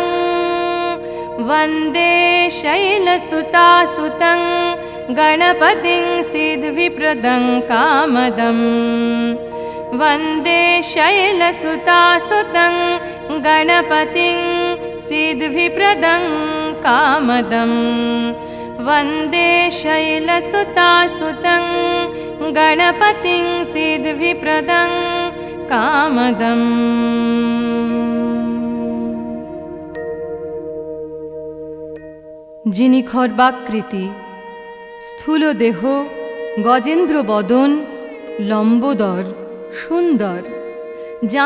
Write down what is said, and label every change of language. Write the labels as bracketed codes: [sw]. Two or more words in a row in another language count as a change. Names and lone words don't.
[sa] वन्दे शैलसुतासुतं गणपतिं सिद्धिप्रदं कामदं वन्दे शैलसुतासुतं गणपतिं सिद्धिप्रदं कामदं वन्दे शैलसुतासुतं गणपतिं सिद्धिप्रदं कामदम्। [bn] যিনি খর্বাকৃতি, স্থূল দেহ, গজেন্দ্র বদন, লম্বোদর, সুন্দর, যার